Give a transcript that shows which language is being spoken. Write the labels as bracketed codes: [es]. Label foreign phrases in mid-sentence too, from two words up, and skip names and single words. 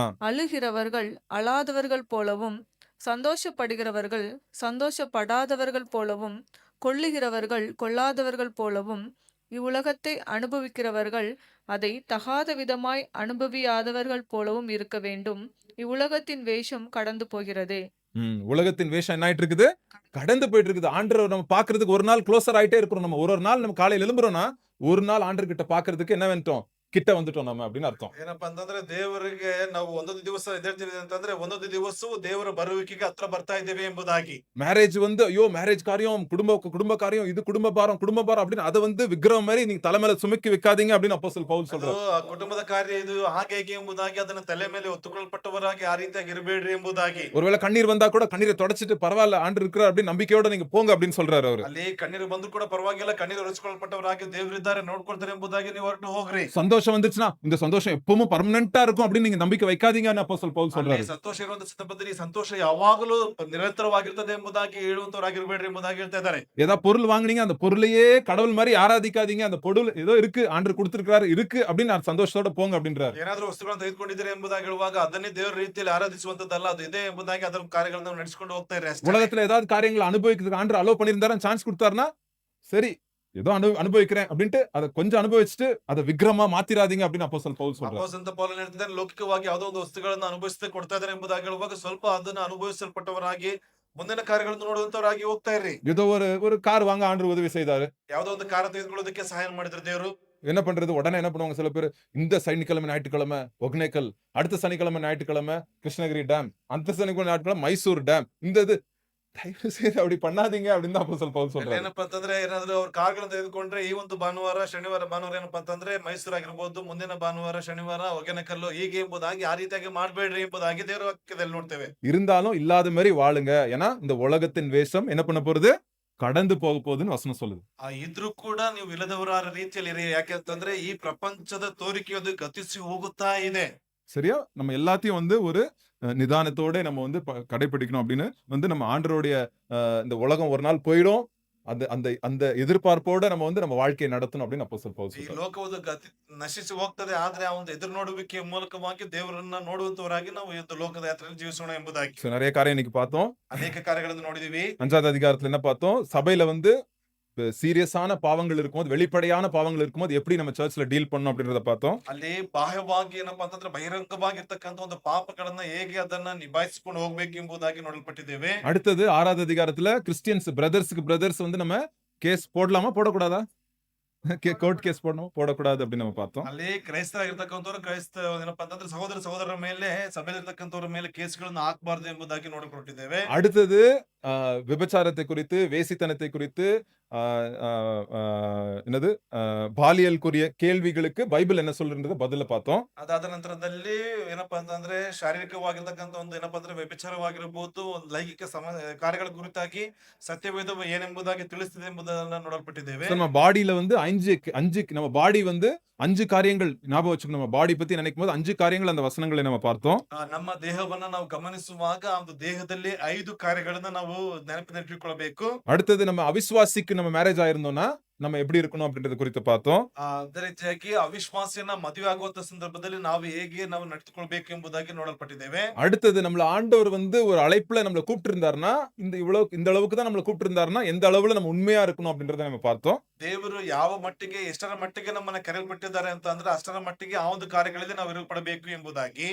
[ta] அழுகிறவர்கள் அழாதவர்கள் போலவும், சந்தோஷப்படுகிறவர்கள் சந்தோஷப்படாதவர்கள் போலவும், கொள்ளுகிறவர்கள் கொள்ளாதவர்கள் போலவும், இவ்வுலகத்தை அனுபவிக்கிறவர்கள் அதை தகாத விதமாய் அனுபவியாதவர்கள் போலவும் இருக்க வேண்டும். இவ்வுலகத்தின் வேஷம் கடந்து போகிறதே. உலகத்தின் வேஷம் என்ன ஆயிட்டு இருக்குது, கடந்து போயிட்டு இருக்குது. ஆண்டவர் நம்ம பாக்குறதுக்கு ஒரு நாள் க்ளோசர் ஆயிட்டே இருக்கிறோம். நம்ம ஒரு நாள் நம்ம காலையில எழும்புறோம்னா ஒரு நாள் ஆண்டவர் கிட்ட பாக்குறதுக்கு என்ன வந்துட்டோம், கிட்ட வந்துட்டோம் நம்ம அப்படின்னு அர்த்தம். [kn] ಏನಪ್ಪಾ ಅಂತಂದ್ರೆ ದೇವರಿಗೆ ನಾವು ಒಂದೊಂದು ದಿವಸ ಎದ್ದೇಳ್ತೀವಿ ಅಂತಂದ್ರೆ ಒಂದೊಂದು ದಿವಸವೂ ದೇವರ ಬರುವಿಕೆಗೆ ಹತ್ರ ಬರ್ತಾ ಇದ್ದೇವೆ ಎಂಬುದಾಗಿ. [ta] மேரேஜ் வந்து ஐயோ மேரேஜ் காரியம், குடும்ப காரியம், இது குடும்ப பாரம் அப்படின்னு அதை வந்து விக்கிரகம் மாதிரி நீங்க தலைமையில சுமக்கி வைக்காதீங்க அப்படின்னு அப்போஸ்தலர் பவுல் ಅದು சொல்றாரு. [kn] ಆ ಕುಟುಂಬದ ಕಾರ್ಯ ಇದು ಹಾಗೆ ಹೇಗೆ ಎಂಬುದಾಗಿ ಅದನ್ನ ತಲೆ ಮೇಲೆ ಒತ್ತುಕೊಳ್ಳಲ್ಪಟ್ಟವರಾಗಿ ಆ ರೀತಿಯಾಗಿ ಇರಬೇಡ್ರಿ ಎಂಬುದಾಗಿ. [ta] ஒருவேளை கண்ணீர் வந்தா கூட கண்ணீரை தொடச்சிட்டு பரவாயில்ல ஆண்டு இருக்கிறார் அப்படின்னு நம்பிக்கையோட நீங்க போங்க அப்படின்னு சொல்றாரு அவரு. [kn] ಅಲ್ಲಿ ಕಣ್ಣೀರು ಬಂದ್ರು ಕೂಡ ಪರವಾಗಿಲ್ಲ, ಕಣ್ಣೀರು ಒರೆಸ್ಕೊಳ್ಪಟ್ಟವರಾಗಿ ದೇವರಿದ್ದಾರೆ ನೋಡ್ಕೊಳ್ತಾರೆ ಎಂಬುದಾಗಿ ನೀವು ಹೊರಟು ಹೋಗ್ರಿ. [ta] சந்தோஷமா சந்தோஷம் வந்துச்சுன்னா இந்த சந்தோஷம் எப்பவும் பர்மனெண்டா இருக்கும் அப்படின்னு நீங்க நம்பிக்கை வைக்காதீங்கன்னு அப்போஸ்தலன் பவுல் ಅಲ್ಲಿ சொல்றாரு. [kn] ಸಂತೋಷ ಇರುವಂತ ಸಂದರ್ಭದಲ್ಲಿ ಈ ಸಂತೋಷ ಯಾವಾಗಲೂ ನಿರಂತರವಾಗಿರ್ತದೆ ಎಂಬುದಾಗಿ ಹೇಳುವಂತವರಾಗಿರ್ಬೇಡ್ರಿ ಎಂಬುದಾಗಿ ಹೇಳ್ತಾ ಇದ್ದಾರೆ. [ta] ஏதாவது பொருள் வாங்குனீங்க அந்த பொருளையே கடவுள் மாதிரி ஆராதிக்காதீங்க. அந்த பொருள் ஏதோ இருக்கு ஆண்டவர் கொடுத்திருக்காரு இருக்கு அப்படின்னு நான் சந்தோஷத்தோட போங்க அப்படின்றாரு. [kn] ಏನಾದ್ರೂ ವಸ್ತುಗಳನ್ನು ತೆಗೆದುಕೊಂಡಿದ್ದೀರಿ ಎಂಬುದಾಗಿ ಹೇಳುವಾಗ ಅದನ್ನೇ ದೇವರ ರೀತಿಯಲ್ಲಿ ಆರಾಧಿಸುವಂತದ್ದಲ್ಲ, ಅದು ಇದೆ ಎಂಬುದಾಗಿ ಅದರ ಕಾರ್ಯಗಳನ್ನು ನಡೆಸಿಕೊಂಡು ಹೋಗ್ತಾ ಇರ್ರಿ ಅಷ್ಟೇ. [ta] உலகத்துல ஏதாவது காரியங்களை அனுபவிக்கிறதுக்கு ஆண்டவர் அலோ பண்ணியிருந்தாரு சான்ஸ் கொடுத்தாருன்னா சரி ஏதோ அனுபவிக்கிறேன் அப்படின்ட்டு அதை கொஞ்சம் அனுபவிச்சுட்டு அதை விக்கிரமா மாத்திராதீங்க அப்படின்னு அப்போஸ்தலன் பவுல் சொல்றாரு. [kn] ಅಪೊಸ್ತಲ ಪೌಲನು ಹೇಳ್ತಿದ್ದಾನೆ, ಲೌಕಿಕವಾಗಿ ಯಾವುದೋ ಒಂದು ವಸ್ತುಗಳನ್ನು ಅನುಭವಿಸದೆ ಕೊಡ್ತಾ ಇದ್ದಾರೆ ಎಂಬುದಾಗಿ ಹೇಳುವಾಗ ಸ್ವಲ್ಪ ಅದನ್ನು ಅನುಭವಿಸಲ್ಪಟ್ಟವರಾಗಿ ಮುಂದಿನ ಕಾರ್ಯಗಳನ್ನು ನೋಡುವಂತವರಾಗಿ ಹೋಗ್ತಾ ಇರ್ರಿ. [ta] ஏதோ ஒரு கார் வாங்க ஆண்டவர் உதவி செய்தாரு. [kn] ಯಾವುದೋ ಒಂದು ಕಾರ ತೆಗೆದುಕೊಳ್ಳೋದಕ್ಕೆ ಸಹಾಯ ಮಾಡಿದ್ರು ದೇವರು. [ta] என்ன பண்றது உடனே என்ன பண்ணுவாங்க சில பேர், இந்த சனிக்கிழமை ஞாயிற்றுக்கிழமை ஒகேனக்கல், அடுத்த சனிக்கிழமை ஞாயிற்றுக்கிழமை கிருஷ்ணகிரி டேம், அந்த சனிக்கிழமை ஞாயிற்றுக்கிழமை மைசூர் டேம், இந்த இது தயவு செய்து அப்படி பண்ணாதீங்க அப்படின்னு தான் அப்போஸ்தலன் பவுல் சொல்றாரு. [kn] ಏನಪ್ಪಾ ಅಂತಂದ್ರೆ ಏನಾದ್ರು ಅವ್ರ ಕಾರ್ಗಳನ್ನು ತೆಗೆದುಕೊಂಡ್ರೆ ಈ ಒಂದು ಭಾನುವಾರ ಶನಿವಾರ ಏನಪ್ಪಾ ಅಂತಂದ್ರೆ ಮೈಸೂರು ಆಗಿರ್ಬೋದು, ಮುಂದಿನ ಭಾನುವಾರ ಶನಿವಾರ ಹೊಗೆನಕಲ್ಲು ಹೀಗೆ ಎಂಬುದಾಗಿ ಆ ರೀತಿಯಾಗಿ ಮಾಡ್ಬೇಡ್ರಿ ಎಂಬುದಾಗಿ ದೇವರ ವಾಕ್ಯದಲ್ಲಿ ನೋಡ್ತೇವೆ. [ta] இருந்தாலும் இல்லாத மாதிரி வாழுங்க. ஏன்னா இந்த உலகத்தின் வேஷம் என்ன பண்ண போறது, கடந்து போக போகுதுன்னு வசனம் சொல்லுது. [kn] ಇದ್ರೂ ಕೂಡ ನೀವು ಇಲ್ಲದವರ ರೀತಿಯಲ್ಲಿ ಇರಿ. ಯಾಕೆ ಅಂತಂದ್ರೆ ಈ ಪ್ರಪಂಚದ ತೋರಿಕೆಯದು ಗತಿಸಿ ಹೋಗುತ್ತಾ ಇದೆ. [ta] சரியா? நம்ம எல்லாத்தையும் வந்து ஒரு நிதானத்தோட நம்ம வந்து கடைபிடிக்கணும் அப்படின்னு வந்து நம்ம ஆண்டவருடைய இந்த உலகம் ஒரு நாள் போயிடும், அந்த அந்த அந்த எதிர்பார்ப்போட நம்ம வந்து நம்ம வாழ்க்கையை நடத்தணும் அப்படின்னு அப்போஸ்தலன் பவுல் ಈ சொல்றாரு. [kn] ಲೋಕವು ಗತಿ ನಶಿಸಿ ಹೋಗ್ತದೆ, ಆದ್ರೆ ಆ ಒಂದು ಎದುರು ನೋಡುವಿಕೆಯ ಮೂಲಕವಾಗಿ ದೇವರನ್ನ ನೋಡುವಂತವರಾಗಿ ನಾವು ಈ ಒಂದು ಲೋಕದ ಯಾತ್ರೆಯಲ್ಲಿ ಜೀವಿಸೋಣ ಎಂಬುದಾಗಿ [ta] So, நிறைய காரியம் இன்னைக்கு பார்த்தோம். [kn] ಅನೇಕ ಕಾರ್ಯಗಳನ್ನು ನೋಡಿದೀವಿ. [ta] 5வது அதிகாரத்துல என்ன பார்த்தோம், சபையில வந்து சீரியஸான பாவங்கள் இருக்கும்போது, வெளிப்படையான பாவங்கள் இருக்கும்போது எப்படி நம்ம சர்ச்ல டீல் பண்ணணும் அப்படின்றத பார்த்தோம். [kn] ಅಲ್ಲಿ ಬಾಹ್ಯವಾಗಿ ಏನಪ್ಪಾ ಅಂತಂದ್ರೆ ಬಹಿರಂಗವಾಗಿರ್ತಕ್ಕಂಥ ಒಂದು ಪಾಪಗಳನ್ನ ಹೇಗೆ ಅದನ್ನ ನಿಭಾಯಿಸಿಕೊಂಡು ಹೋಗ್ಬೇಕು ಎಂಬುದಾಗಿ ನೋಡಲ್ಪಟ್ಟಿದ್ದೇವೆ. [ta] அடுத்தது 6வது அதிகாரத்துல [en] Christians brothers [ta] வந்து நம்ம கேஸ் போடலாமா போடக்கூடாதா, [en] court case [ta] போடணும் போடக்கூடாது அப்படின்னு நம்ம பார்த்தோம். [kn] ಅಲ್ಲಿ ಕ್ರೈಸ್ತರಾಗಿರ್ತಕ್ಕಂಥವ್ರು ಏನಪ್ಪಾ ಅಂತಂದ್ರೆ ಸಹೋದರರ ಮೇಲೆ ಸಭೆಯಲ್ಲಿರ್ತಕ್ಕಂಥವ್ರ ಮೇಲೆ ಕೇಸ್ಗಳನ್ನು ಹಾಕಬಾರದು ಎಂಬುದಾಗಿ ನೋಡಿಕೊಟ್ಟಿದ್ದೇವೆ. [ta] அடுத்தது விபச்சாரத்தை குறித்து, வேசித்தனத்தை குறித்து, என்னது பாலியலுக்குரிய கேள்விகளுக்கு பைபிள் என்ன சொல்றதுன்றத பதில பார்த்தோம். [kn] ಅದಾದ ನಂತರದಲ್ಲಿ ಏನಪ್ಪಾ ಅಂತಂದ್ರೆ ಶಾರೀರಿಕವಾಗಿರ್ತಕ್ಕಂಥ ಒಂದು ಏನಪ್ಪಾ ಅಂದ್ರೆ ವ್ಯಭಿಚಾರವಾಗಿರಬಹುದು, ಒಂದು ಲೈಂಗಿಕ ಕಾರ್ಯಗಳ ಕುರಿತಾಗಿ ಸತ್ಯವೇದ ಏನೆಂಬುದಾಗಿ ತಿಳಿಸ್ತಿದೆ ಎಂಬುದನ್ನ ನೋಡಲ್ಪಟ್ಟಿದ್ದೇವೆ. [ta] நம்ம பாடியில வந்து அஞ்சு நம்ம பாடி வந்து 5 காரியங்கள் ஞாபகம் வச்சுக்கணும். நம்ம பாடி பத்தி நினைக்கும் போது 5 காரியங்கள் அந்த வசனங்களை நம்ம பார்த்தோம். [kn] ನಮ್ಮ ದೇಹವನ್ನ ನಾವು ಗಮನಿಸುವಾಗ ಆ ಒಂದು ದೇಹದಲ್ಲಿ 5 ಕಾರ್ಯಗಳನ್ನ ನಾವು ನೆನಪಿನಲ್ಲಿಟ್ಟುಕೊಳ್ಳಬೇಕು. [ta] அடுத்தது நம்ம அவிசுவாசிக்கு நம்ம மேரேஜ் ஆயிருந்தோம்னா நம்ம எப்படி இருக்கணும் அப்படின்றத குறித்து பார்த்தோம். [kn] ಅದೇ ರೀತಿಯಾಗಿ ಅವಿಶ್ವಾಸಿಯನ್ನ ಮದುವೆ ಆಗುವಂತ ಸಂದರ್ಭದಲ್ಲಿ ನಾವು ಹೇಗೆ ನಾವು ನಡೆದುಕೊಳ್ಬೇಕು ಎಂಬುದಾಗಿ ನೋಡಲ್ಪಟ್ಟಿದ್ದೇವೆ. [ta] அடுத்தது நம்மள ஆண்டவர் வந்து ஒரு அழைப்புல நம்மள கூப்பிட்டு இருந்தாருன்னா, இந்த அளவுக்கு தான் நம்மள கூப்பிட்டு இருந்தாருன்னா எந்த அளவுல நம்ம உண்மையா இருக்கணும் அப்படின்றத நம்ம பார்த்தோம். [kn] ದೇವರು ಯಾವ ಮಟ್ಟಿಗೆ ಎಷ್ಟರ ಮಟ್ಟಿಗೆ ನಮ್ಮನ್ನ ಕರೆಯಲ್ಪಟ್ಟಿದ್ದಾರೆ ಅಂತ ಅಂದ್ರೆ ಅಷ್ಟರ ಮಟ್ಟಿಗೆ ಆ ಒಂದು ಕಾರ್ಯಗಳಲ್ಲಿ ನಾವು ಇರಲ್ಪಡಬೇಕು ಎಂಬುದಾಗಿ.